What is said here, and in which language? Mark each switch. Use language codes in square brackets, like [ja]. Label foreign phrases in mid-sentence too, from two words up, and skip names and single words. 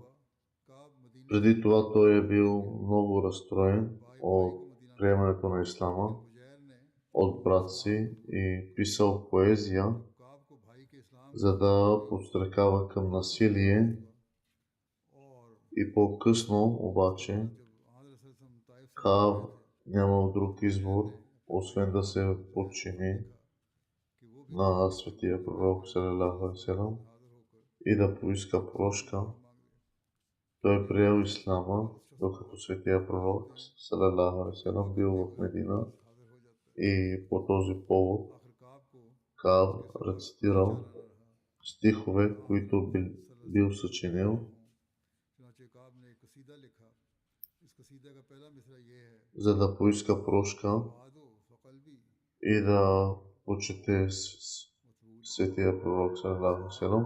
[bg] Преди това той е бил много разстроен от приемането на ислама от брат си и писал поезия, за да подстрекава към насилие. И по-късно обаче Кааб нямал друг избор, освен да се подчини на светия пророк [ar] صلى الله عليه وسلم [bg] и да поиска прошка. Той приел ислама, докато светия пророк [ar] صلى الله عليه وسلم [bg] бил в Медина, и по този повод Кааб рецитирал стихове, които бил съчинил, за да поиска прошка и да почете светия пророк [ar] صلى الله عليه وسلم.